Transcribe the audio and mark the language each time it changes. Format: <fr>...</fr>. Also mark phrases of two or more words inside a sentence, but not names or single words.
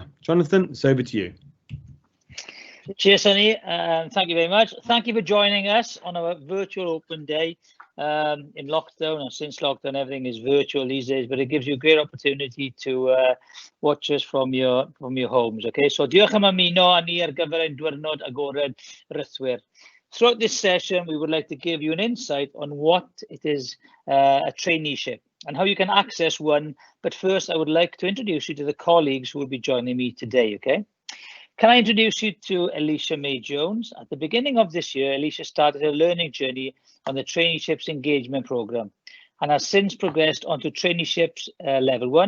<en>Jonathan, it's over to you. Cheers, Sonny. Thank you very much. Thank you for joining us on our virtual open day in lockdown. And since lockdown, everything is virtual these days, but it gives you a great opportunity to watch us from your homes.</en> <cy>Okay, so diolch am ymuno â ni ar gyfer ein diwrnod agored rhythwyr.</cy> <en>Throughout this session, we would like to give you an insight on what it is a traineeship and how you can access one. But first, I would like to introduce you to the colleagues who will be joining me today, okay? Can I introduce you to Ellicia-Mai Jones? At the beginning of this year, Ellicia started her learning journey on the Traineeships engagement program and has since progressed onto Traineeships level 1.</en>